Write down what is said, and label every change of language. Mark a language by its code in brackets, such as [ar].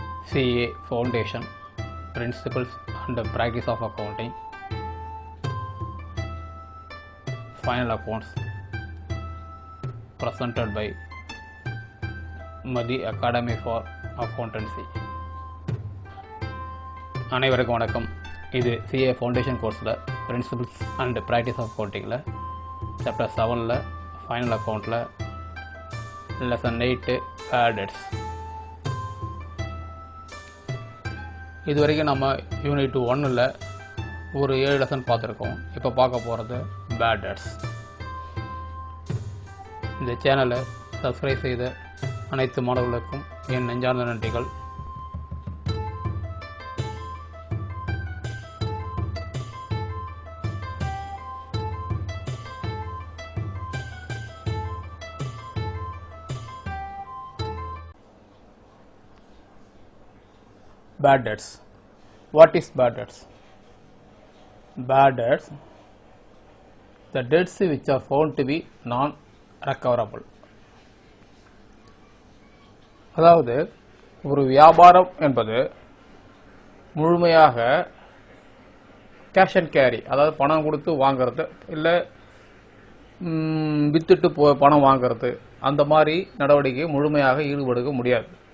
[en] CA Foundation Principles and Practice of Accounting, Final Accounts, presented by Madhi Academy for Accountancy. [ta] அனைவருக்கும் வணக்கம். இது CA Foundation கோர்ஸில் Principles and Practice of Accountingல Chapter 7ல் Final Accountல Lesson 8 Bad Debts. இது வரைக்கும் நம்ம unit 1ல் ஒரு 7 லெசன் பார்த்துருக்கோம். இப்போ பார்க்க போகிறது பேட் டெட்ஸ். இந்த சேனலை சப்ஸ்கிரைப் செய்த அனைத்து மாணவர்களுக்கும் என் நெஞ்சார்ந்த நன்றிகள். [en] Bad debts. What is bad debts? Bad debts, the debts which are found to be non-recoverable. [ta] அதாவது ஒரு வியாபாரம் என்பது முழுமையாக கேஷ் அண்ட் கேரி, அதாவது பணம் கொடுத்து வாங்கிறது, இல்லை வித்துட்டு பணம் வாங்கிறது, அந்த மாதிரி நடவடிக்கை முழுமையாக ஈடுபடுத்த முடியாது.